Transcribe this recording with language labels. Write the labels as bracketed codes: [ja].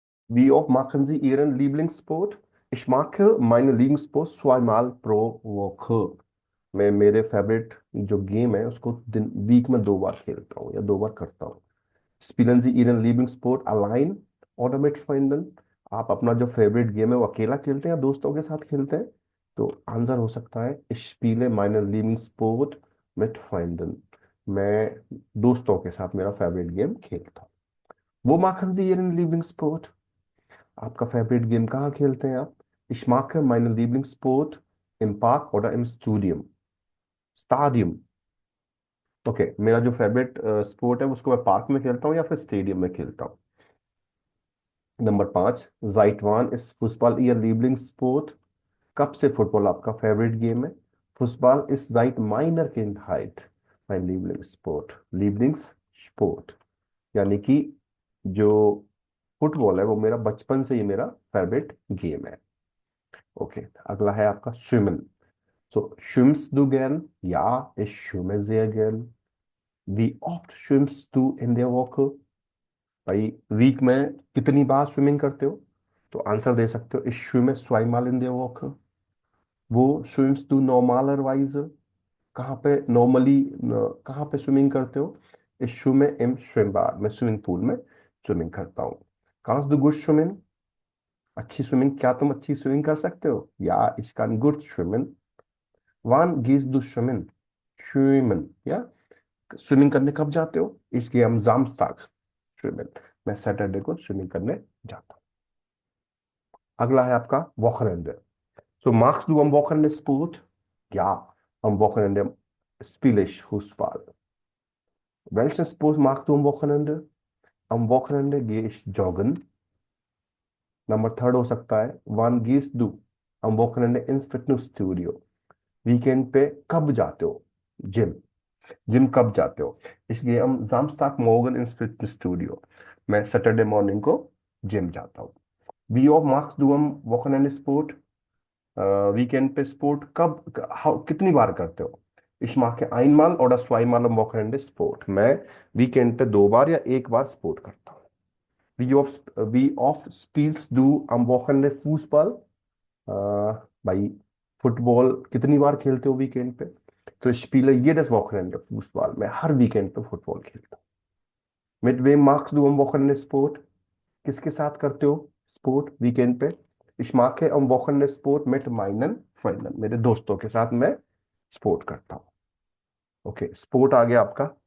[de] Wie oft machen Sie Ihren Lieblingssport? Ich mache meinen Lieblingssport zweimal pro Woche. [hi] मैं मेरे favourite जो game है उसको दिन वीक में 2 बार खेलता हूँ या 2 बार करता हूँ। [de] Spielen Sie Ihren Lieblingssport allein oder mit Freunden? [hi] आप अपना जो फेवरेट गेम है वो अकेला खेलते हैं या दोस्तों के साथ खेलते हैं? तो आंसर हो सकता है [de] Ich spiele meinen Lieblingssport mit Freunden। [hi] मैं दोस्तों के साथ मेरा फेवरेट गेम खेलता हूँ। [de] वो machen Sie Ihren Lieblingssport? [hi] आपका फेवरेट गेम कहाँ खेलते हैं आप? [de] Ich mache meinen Lieblingssport im Park oder im Studium। [hi] Stadium. Okay, मेरा जो फेवरेट स्पोर्ट है उसको मैं पार्क में खेलता हूँ या फिर स्टेडियम में खेलता हूँ। [de] नंबर 5, seit wann ist Fußball Ihr Lieblingssport? [hi] कब से फुटबॉल आपका फेवरेट गेम है? [de] फुटबॉल ist seit meiner Kindheit mein Lieblingssport। [hi] Lieblingssport यानी कि जो फुटबॉल है वो मेरा बचपन से ही मेरा फेवरेट गेम है। ओके, अगला है आपका swimming. [de] So, schwimmst du gern? Ja, ich schwimme sehr gern। Wie oft schwimmst du in der Woche? [hi] भाई, वीक में कितनी बार स्विमिंग करते हो? तो आंसर दे सकते हो [de] ich schwimme zweimal in der Woche। वो schwimmst du normalerweise? [hi] कहाँ पे नॉर्मली, कहाँ पे स्विमिंग करते हो? [de] ich schwimme im Schwimmbad। [hi] मैं स्विमिंग पूल में स्विमिंग करता हूँ। [de] kannst du gut schwimmen? [hi] अच्छी स्विमिंग, क्या तुम अच्छी स्विमिंग कर सकते हो? [de] Ja, ich kann gut schwimmen। wann gehst du schwimmen? [hi] schwimmen, या स्विमिंग करने कब जाते हो? [de] Ich gehe am Samstag schwimmen। [hi] मैं सैटरडे को स्विमिंग करने जाता हूँ। अगला है आपका Wochenende। [de] So, machst du am Wochenende Sport? Ja, am Wochenende spiele ich Fußball। Welchen Sport magst du am Wochenende? Am Wochenende gehe ich joggen। [hi] Number 3 हो सकता है [de] Wann gehst du am Wochenende ins Fitnessstudio? [hi] Weekend पे कब जाते हो gym? Gym कब जाते हो? [de] Ich gehe am Samstagmorgen ins Fitnessstudio। [hi] मैं सैटरडे मॉर्निंग को जिम जाता हूँ। [de] Wie oft machst du am Wochenende Sport? [hi] Weekend पे स्पोर्ट कब, कितनी बार करते हो? [de] Ich mache einmal oder zweimal am Wochenende Sport। [hi] मैं वीकेंड पे 2 बार या 1 बार स्पोर्ट करता हूँ। [de] Wie oft spielst du am Wochenende Fußball? [hi] भाई, फुटबॉल कितनी बार खेलते हो वीकेंड पे? [de] तो ich spiele jedes Wochenende Fußball। [hi] मैं हर वीकेंड पे फुटबॉल खेलता हूँ। [de] Mit wem machst du am Wochenende Sport? [hi] किसके साथ करते हो स्पोर्ट वीकेंड पे। [de] Ich mache am Wochenende Sport mit meinen Freunden, [hi] मेरे दोस्तों के साथ मैं स्पोर्ट करता हूँ। ओके, स्पोर्ट आ गया आपका।